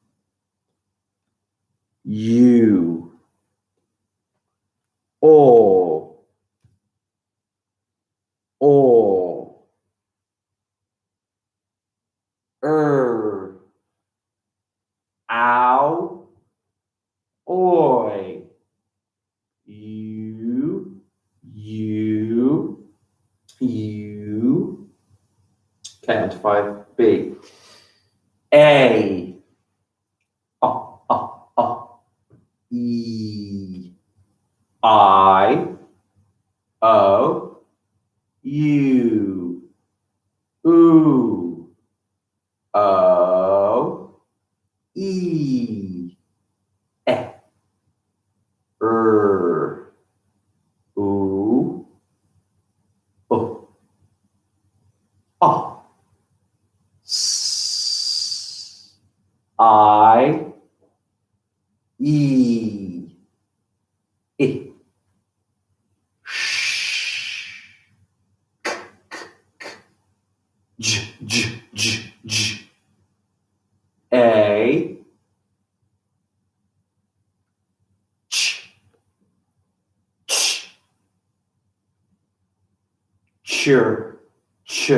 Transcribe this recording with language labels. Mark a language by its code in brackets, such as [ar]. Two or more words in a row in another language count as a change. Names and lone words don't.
[en] U. O. O. Ow. Oi. You. You. You. Okay, on to 5B. A. E. I. O. U. Ooh. O. E. E. Ooh. O. O. S. I. E. I. J, j, j, j. A. Ch. Ch. Ch. Ch.